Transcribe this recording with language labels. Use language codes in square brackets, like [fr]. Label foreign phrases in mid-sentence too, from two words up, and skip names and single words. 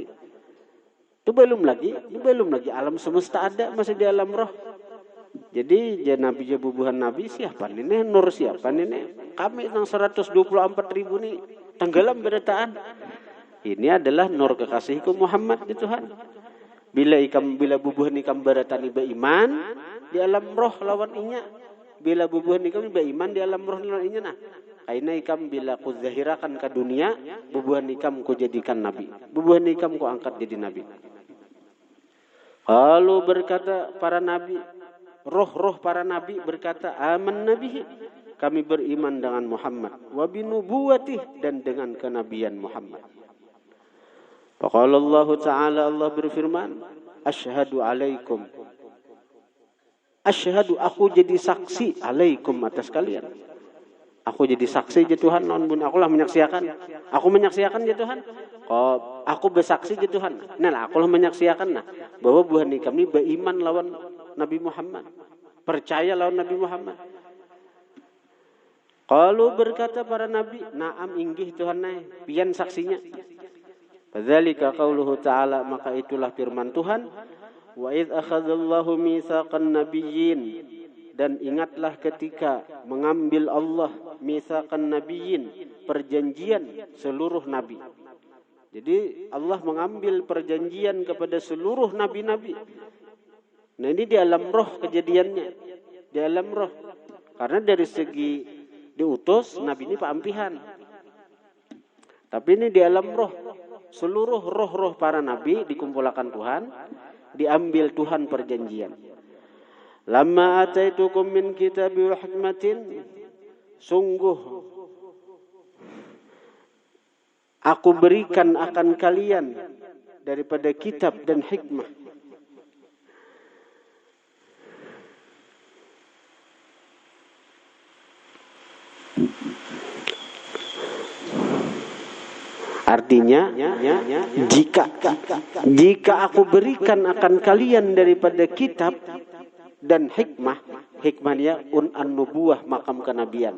[id] Itu belum lagi alam semesta ada masih di alam roh. [bjn] Jadi nabi bubuhan nabi siapa ini? [id] Nur siapa ini? Kami yang 124.000 ini tenggelam beritaan. Ini adalah nur kekasihku Muhammad di Tuhan. [bjn] Bila bubuhan ikam beratani beriman di alam roh lawan inya. Bila bubuhan ikam beriman di alam roh lawan inya. Nah, aina ikam bila ku zahirakan ke dunia, bubuhan ikam ku jadikan nabi. Bubuhan ikam ku angkat jadi nabi. [id] Lalu berkata para nabi, roh-roh para nabi berkata, [ar] aman nabi, [id] kami beriman dengan Muhammad, [ar] wa binubuwatih, [id] dan dengan kenabian Muhammad. [ar] Faqala Allah Ta'ala, [id] Allah berfirman, [ar] asyhadu alaikum, asyhadu, [id] aku jadi saksi, alaikum, atas kalian. Aku jadi saksi ya Tuhan, aku lah menyaksikan. Aku menyaksikan ya Tuhan. Aku bersaksi ya Tuhan. [bjn] Nah, aku lah menyaksikan bahwa buhan kami beriman lawan Nabi Muhammad. Percaya lawan Nabi Muhammad. [id] Kalau berkata para nabi, [bjn] na'am inggih Tuhan pian saksinya. [ar] Fadzalika qauluhu ta'ala, [id] maka itulah firman Tuhan, [ar] wa idz akhadallahu mitsaqan nabiyyin, [id] dan ingatlah ketika mengambil Allah [ar] mitsaqan nabiyyin, [id] perjanjian seluruh nabi. Jadi Allah mengambil perjanjian kepada seluruh nabi-nabi. Nah ini di alam roh kejadiannya. Di alam roh. [bjn] Karena dari segi diutus, nabi ini peampihan. [id] Tapi ini di alam roh. Seluruh roh-roh para nabi dikumpulkan Tuhan. Diambil Tuhan perjanjian. [ar] Lamma ataitukum min kitabi wa hikmatin, [id] sungguh aku berikan akan kalian daripada kitab dan hikmah. Artinya, jika aku berikan akan kalian daripada kitab dan hikmah, hikmahnya an-nubuwah, makam kenabian.